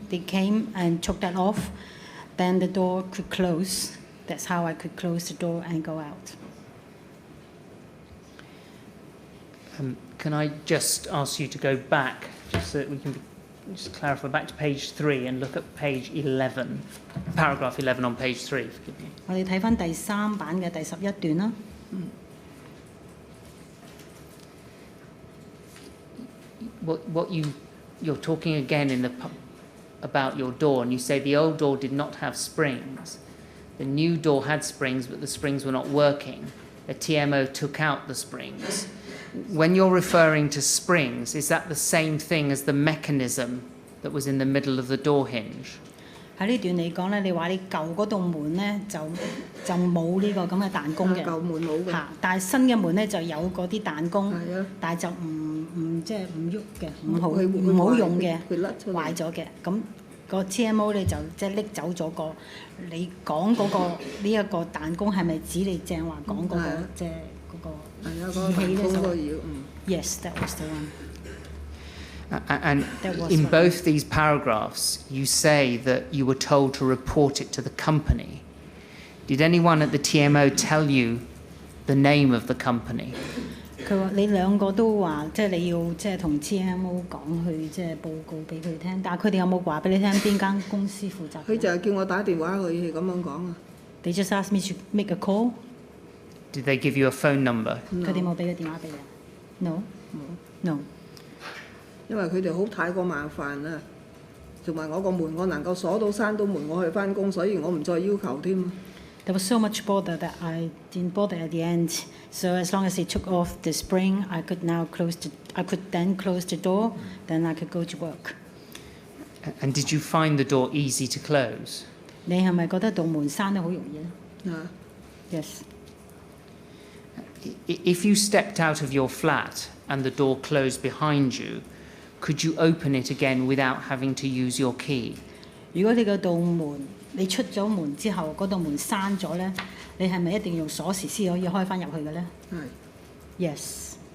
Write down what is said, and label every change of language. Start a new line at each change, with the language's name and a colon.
English: They came and took that off. Then the door could close. That's how I could close the door and go out. Can I just ask you to go back, just so that we can just clarify, back to page 3 and look at page 11, paragraph 11 on page 3. Forgive me.
Cantonese: 我哋睇翻第3版嘅第11段啦。
English: What you're talking again about your door, and you say the old door did not have springs. The new door had springs, but the springs were not working. The TMO took out the springs. When you're referring to springs, is that the same thing as the mechanism that was in the middle of the door hinge?
Cantonese: 喺呢段嚟講咧，你話你舊嗰道門咧就冇呢個咁嘅彈弓嘅，舊門冇嘅嚇，但係新嘅門咧就有嗰啲彈弓，但係就即係唔喐嘅，唔好用嘅，壞咗嘅。咁個 TMO 咧就即係拎走咗個你講嗰個呢一個彈弓係咪指你正話講嗰個即係嗰個儀器咧？
English: Yes, that was the one. And in both these paragraphs, you say that you were told to report it to the company. Did anyone at the TMO tell you the name of the company?
Cantonese: 佢話你兩個都話，即係你要即係同 TMO 講去即係報告俾佢聽，但係佢哋有冇話俾你聽邊間公司負責？佢就係叫我打電話去咁樣講啊。
English: They just asked me to make a call. Did they give you a phone number?
Cantonese: 佢哋冇俾個電話俾你 ？
English: No， no。
Cantonese: 因為佢哋好太過麻煩啦，同埋我個門我能夠鎖到閂到門，我去翻工，所以我唔再要求添。
English: There was so much bother that I didn't bother at the end. So as long as they took off the spring, I could then close the door. Then I could go to work. And did you find the door easy to close?
Cantonese: 你係咪覺得道門閂得好容易咧？Yes.
English: If you stepped out of your flat and the door closed behind you, could you open it again without having to use your key?
Cantonese: 如果你個道門你出咗門之後，嗰道門閂咗咧，你係咪一定要用鎖匙先可以開翻入去嘅咧？係。Yes.